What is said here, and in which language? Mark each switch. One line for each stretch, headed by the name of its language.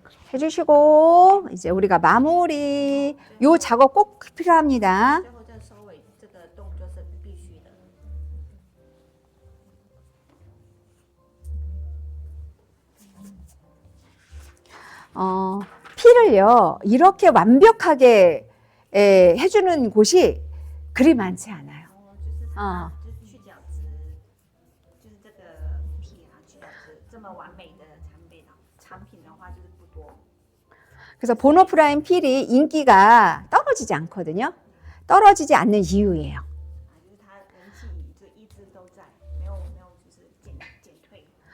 Korean: 해주시고 이제 우리가 마무리 요 작업 꼭 필요합니다.
Chinese: 最后这收尾这个动作是必须的。
Korean: 피를요 이렇게 완벽하게 해주는 곳이 그리 많지 않아요.
Chinese: 就是它就是去角质，就是这个皮啊去角质这么完美的产品的话就是不多。
Korean: 그래서 보노프라임 필이 인기가 떨어지지 않거든요. 떨어지지 않는 이유예요.
Chinese: 就是它人气就一直都在，没有就是减退，